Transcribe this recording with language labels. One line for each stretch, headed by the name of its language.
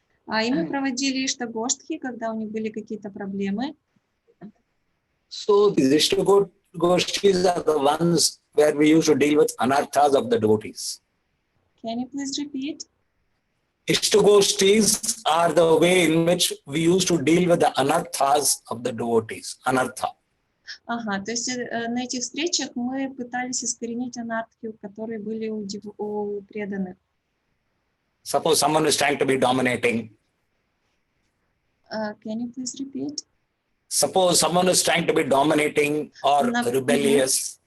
Russian: И мы проводили Иштагоштхи, когда у них были какие-то проблемы.
English: So these Ishtagoshtis are the ones where we used to deal with anarthas of the devotees. Can you please repeat? Ishtagoshtis are the way in which we used to deal with the anarthas of the devotees. Anartha.
Russian: Ага, то есть на этих встречах мы пытались искоренить анартхи, которые были у преданных.
English: Suppose someone is trying to be dominating. Can you please repeat? Suppose someone is trying to be dominating or rebellious.